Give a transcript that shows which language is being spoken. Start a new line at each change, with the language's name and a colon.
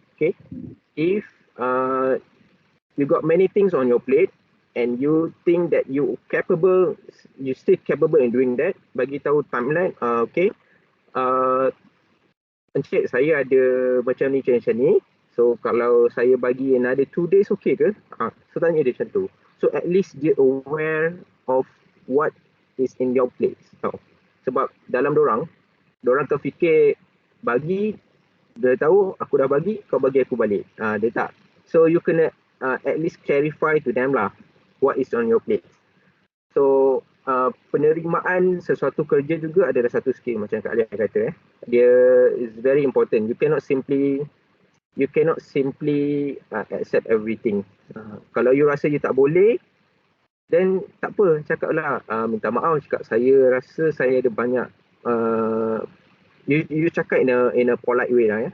English: Okay, if you got many things on your plate and you think that you still capable in doing that,
Malay: bagi tahu
English: timeline.
Malay: Okay, Encik, saya ada macam ni. So kalau saya bagi
English: another 2 days,
Malay: okay ke? So tanya dia macam tu.
English: So at least dia aware of what is in your plate.
Malay: Sebab dalam dorang terfikir bagi, dia tahu aku dah bagi, kau bagi aku balik. Dia tak.
English: So you kena at least clarify to them lah what is on your plate.
Malay: So penerimaan sesuatu kerja juga adalah satu skill macam Kak Alia kata.
English: Dia is very important. You cannot simply accept everything.
Malay: Kalau you rasa you tak boleh, then tak apa, cakaplah minta maaf, cakap saya rasa saya ada banyak you cakap
English: in a polite way
Malay: lah, ya.